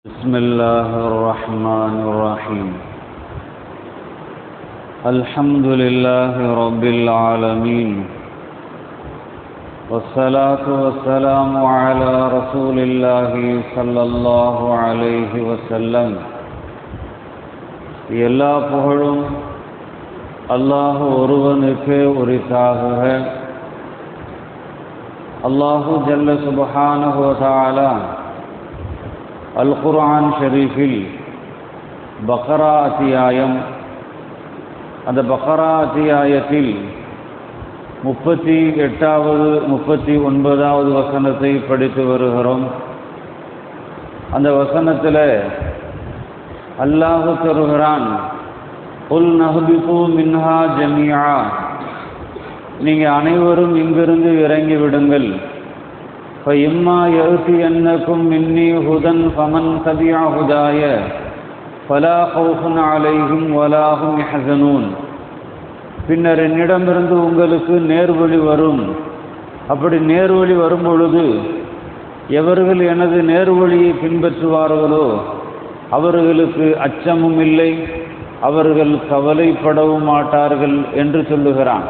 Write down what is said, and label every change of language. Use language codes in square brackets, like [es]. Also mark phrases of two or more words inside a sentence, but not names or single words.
[ar] بسم الله الرحمن الرحيم. الحمد لله رب العالمين، والصلاة والسلام على رسول الله صلى الله عليه وسلم. [ta] எல்லா புகழும் அல்லாஹ் ஒருவனுக்கே உரித்தாகுக. [ar] الله جل سبحانه وتعالى [ta] அல் குர்ஆன் ஷரீஃபில் பக்ரா அத்தியாயம், அந்த பக்ரா அத்தியாயத்தில் 38வது 39வது வசனத்தை படித்து வருகிறோம். அந்த வசனத்தில் அல்லாஹ் தருகிறான், [ar] قلنا اهبطوا منها جميعا, [ta] நீங்கள் அனைவரும் இங்கிருந்து இறங்கி விடுங்கள். [ar] فَإِمَّا يَأْتِيَنَّكُم مِّنِّي هُدًى فَمَن تَبِعَ هُدَايَ فَلَا خَوْفٌ عَلَيْهِمْ وَلَا هُمْ يَحْزَنُونَ. [ta] பின்னர் என்னிடமிருந்து உங்களுக்கு நேர்வழி வரும். அப்படி நேர்வழி வரும் பொழுது எவர்கள் எனது நேர்வழியை பின்பற்றுவார்களோ அவர்களுக்கு அச்சமும் இல்லை, அவர்கள் கவலைப்படவும் மாட்டார்கள் என்று சொல்லுகிறான்.